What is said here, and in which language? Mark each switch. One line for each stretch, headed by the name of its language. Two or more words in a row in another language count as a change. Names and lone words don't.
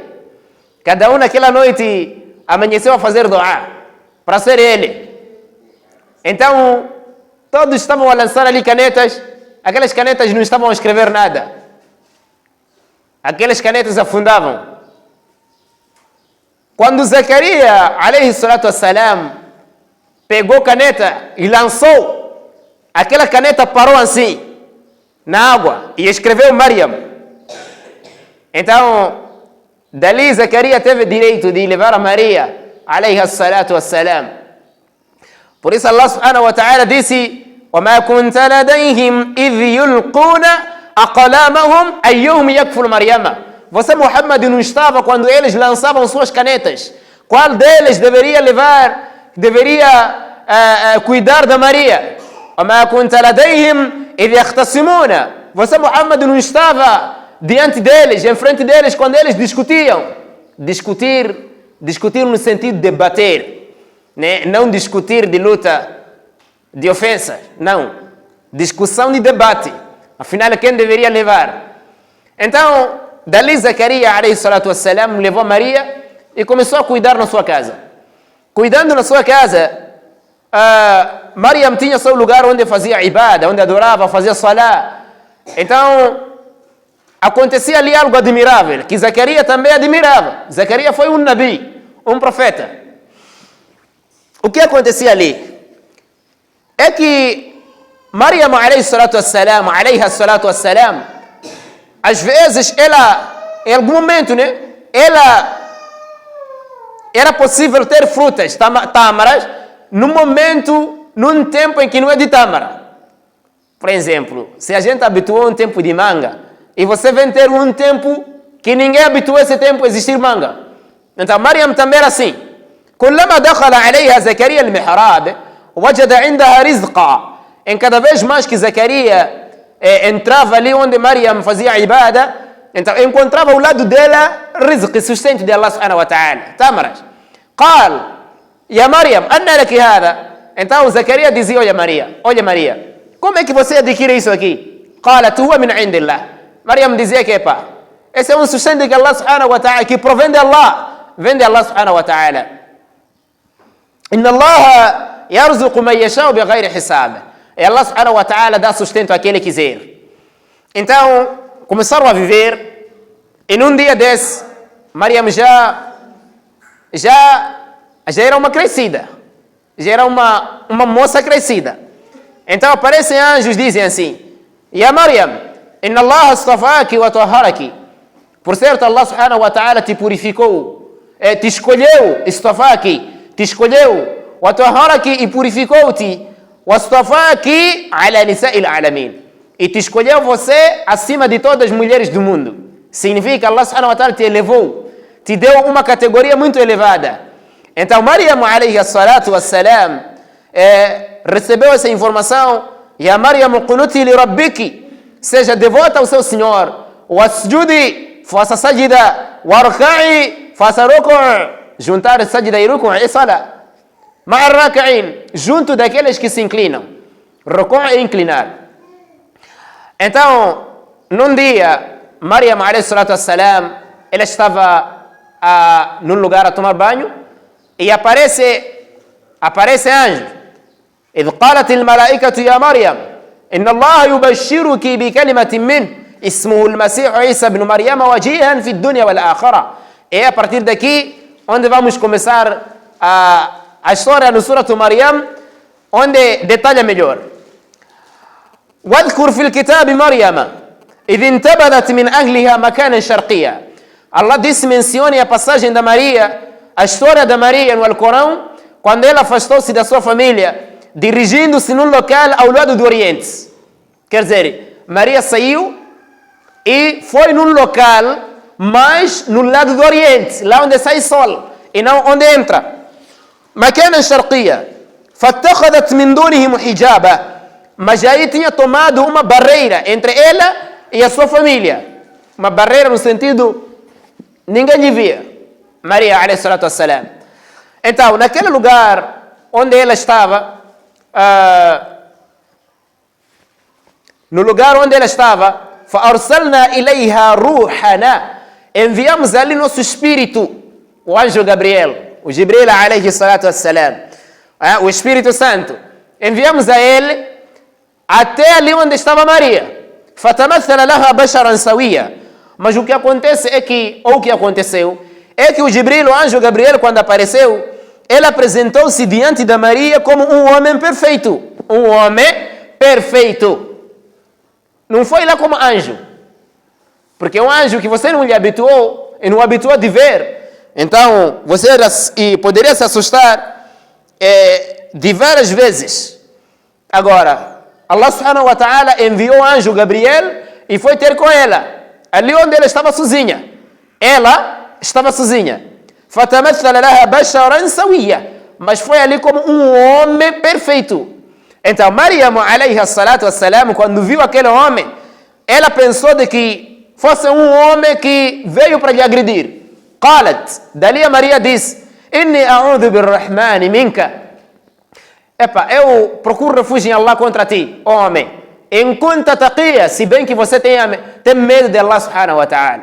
Portuguese: Cada um naquela noite amanheceu a fazer dua para ser ele. Então todos estavam a lançar ali canetas, aquelas canetas não estavam a escrever nada, aquelas canetas afundavam. Quando Zacarias,
Arabic: عليه الصلاة والسلام,
Portuguese: pegou caneta e lançou, aquela caneta parou assim, na água, e escreveu Maryam. Então, dali Zacarias teve direito de levar a Maria,
Arabic: عليه الصلاة والسلام.
Portuguese: Por isso
Arabic: الله سبحانه وتعالى disse, وَمَا كُنْتَ لَدَيْهِمْ إِذْ يُلْقُونَ أَقْلَامَهُمْ أَيُّهُمْ يَكْفُلُ مَرْيَمَ.
Portuguese: Você, Muhammad, não estava quando eles lançavam suas canetas. Qual deles deveria cuidar da Maria?
Arabic: وما كنت لديهم إذ يختصمون.
Portuguese: Você, Muhammad, não estava diante deles, em frente deles, quando eles discutiam. Discutir no sentido de debater, né? Não discutir de luta, de ofensa, não. Discussão de debate. Afinal, quem deveria levar? Então, dali Zacarias,
Arabic: عليه الصلاة والسلام,
Portuguese: levou Maria e começou a cuidar na sua casa. Cuidando na sua casa, Maryam tinha seu lugar onde fazia ibada, onde adorava, fazia salá. Então, acontecia ali algo admirável, que Zacarias também admirava. Zacarias foi um nabi, um profeta. O que acontecia ali? É que
Arabic: Maryam, عليها الصلاة والسلام,
Portuguese: às vezes, ela, em algum momento, né, era possível ter frutas, tâmaras, num tempo em que não é de tâmara. Por exemplo, se a gente habituou a um tempo de manga, e você vem ter um tempo que ninguém habituou esse tempo a existir manga. Então, Maryam também era assim.
Arabic: كلما دخل عليها زكريا المحراب وجد عندها رزقا.
Portuguese: Em cada vez mais que Zacarias entrava ali onde Maryam fazia ibada, então encontrava ao lado dela rizq, sustento de
Arabic: الله سبحانه وتعالى,
Portuguese: tamaras.
Arabic: قال يا مريم أن لك هذا.
Portuguese: Então Zacarias dizia: olha Maria, como é que você adquire isso aqui?
Arabic: قالت هو من عند الله.
Portuguese: Maryam dizia que esse é um sustento que
Arabic: الله سبحانه وتعالى,
Portuguese: que provém de Allah, vem de
Arabic: الله سبحانه وتعالى. إن الله يرزق من يشاء بغير حساب.
Portuguese: E
Arabic: الله سبحانه وتعالى
Portuguese: dá sustento àquele que quiser. Então, começaram a viver, e num dia desse, Maryam já era uma crescida, já era uma moça crescida. Então aparecem anjos, dizem assim:
Arabic: يا مريم إن الله اصطفاك وطهرك.
Portuguese: Por certo,
Arabic: الله سبحانه وتعالى
Portuguese: te purificou, te escolheu, istafaki, te escolheu,
Arabic: وطهرك,
Portuguese: e purificou-te,
Arabic: واصطفاك على نساء العالمين,
Portuguese: e te escolheu você acima de todas as mulheres do mundo. Significa que
Arabic: الله سبحانه وتعالى
Portuguese: te elevou, te deu uma categoria muito elevada.
Arabic: Então Maryam, عليه الصلاة والسلام,
Portuguese: recebeu essa informação:
Arabic: يا مريم اقنتي لربك,
Portuguese: seja devota ao seu Senhor, wasjudi, faça sajida, warka'i, faça ruku', juntar sajida e ruku' e sala,
Arabic: مع الراكعين,
Portuguese: junto daqueles que se inclinam, ruku' e inclinar. Então, num dia,
Arabic: Maryam, عليه الصلاة والسلام,
Portuguese: ela estava num lugar a tomar banho, e aparece anjo.
Arabic: إذ قالت الملائكة يا مريم إن الله يبشرك بكلمة منه اسمه المسيح عيسى بن مريم وجيها في الدنيا والآخرة.
Portuguese: E a partir daqui, onde vamos começar a história no Surah Maryam, onde detalha melhor.
Arabic: واذكر في الكتاب مريم إذ انتبذت من أهلها مكانا شرقيا.
Portuguese: Allah disse, mencione a passagem da Maria, a história da Maria no Alcorão, quando ela afastou-se da sua família, dirigindo-se num local ao lado do Oriente. Quer dizer, Maria saiu e foi num local, mas no lado do Oriente, lá onde sai sol, e não onde entra.
Arabic: مكانا شرقيا فاتخذت من دونهم حجابا.
Portuguese: Mas aí tinha tomado uma barreira entre ela e a sua família. Uma barreira no sentido, ninguém lhe via. Maria,
Arabic: عليه الصلاة والسلام.
Portuguese: Então, naquele lugar onde ela estava, no lugar onde ela estava,
Arabic: فَأَرْسَلْنَا إِلَيْهَا رُوحَنَا,
Portuguese: enviamos ali nosso espírito, o anjo Gabriel, o Jibril,
Arabic: عليه الصلاة والسلام,
Portuguese: o Espírito Santo. Enviamos a ele até ali onde estava Maria.
Arabic: فَتَمَثَّلَ لَهَا بَشَرًا سَوِيًّا.
Portuguese: Mas o que acontece é que, ou o que aconteceu, é que o Jibril, o anjo Gabriel, quando apareceu, ele apresentou-se diante da Maria como um homem perfeito. Um homem perfeito. Não foi lá como anjo. Porque é um anjo que você não lhe habituou, e não habituou de ver. Então, você poderia se assustar de várias vezes. Agora,
Arabic: الله سبحانه وتعالى
Portuguese: enviou o anjo Gabriel e foi ter com ela, ali onde ela estava sozinha. Ela estava sozinha.
Arabic: فَتَمَثَّلَ لَهَا بَشَرًا سَوِيًّا.
Portuguese: Mas foi ali como um homem perfeito. Então,
Arabic: Maryam, عليه الصلاة والسلام,
Portuguese: quando viu aquele homem, ela pensou de que fosse um homem que veio para lhe agredir. Qalat, dali a Maria disse,
Arabic: إني أعوذ بالرحمن منك.
Portuguese: Eu procuro refúgio em Allah contra ti, ó homem.
Arabic: إن كنت تقيا,
Portuguese: se bem que você tem medo de
Arabic: الله سبحانه وتعالى.